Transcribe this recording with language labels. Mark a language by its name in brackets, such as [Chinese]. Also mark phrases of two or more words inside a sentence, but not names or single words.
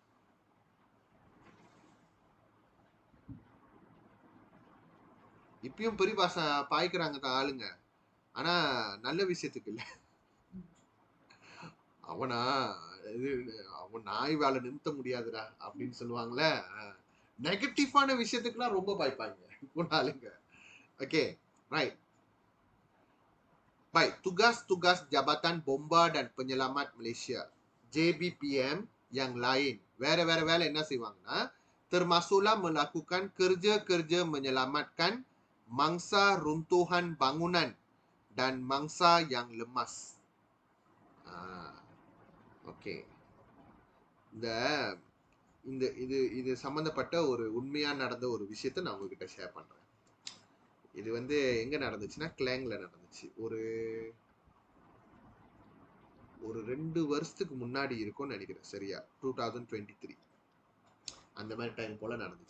[Tamil] இப்பயும் பரிபாஷா பாய்க்கிறாங்க தான் ஆளுங்க, ஆனா நல்ல விஷயத்துக்கு இல்ல. அவன் நாய் வேலை நிறுத்த முடியாதுடா அப்படின்னு சொல்லுவாங்களே, நெகட்டிவான விஷயத்துக்குலாம் ரொம்ப பாய்ப்பாங்க ஆளுங்க. [English] okay right. [Malay] Baik, tugas-tugas Jabatan Bomba dan Penyelamat Malaysia JBPM yang lain, [Tamil] வேற வேலை என்ன செய்வாங்கன்னா, [Malay] termasuklah melakukan kerja-kerja menyelamatkan mangsa runtuhan bangunan dan mangsa yang lemas. [Tamil] ஓகே, இது சம்பந்தப்பட்ட ஒரு உண்மையா நடந்த ஒரு விஷயத்தை நான் உங்ககிட்ட ஷேர் பண்றேன். இது வந்து எங்க நடந்துச்சுன்னா கிளாங்ல நடந்துச்சு. ஒரு 2 வருஷத்துக்கு முன்னாடி இருக்கும்னு நினைக்கிறேன், சரியா 2023 அந்த மாதிரி டைம் போல நடந்துச்சு.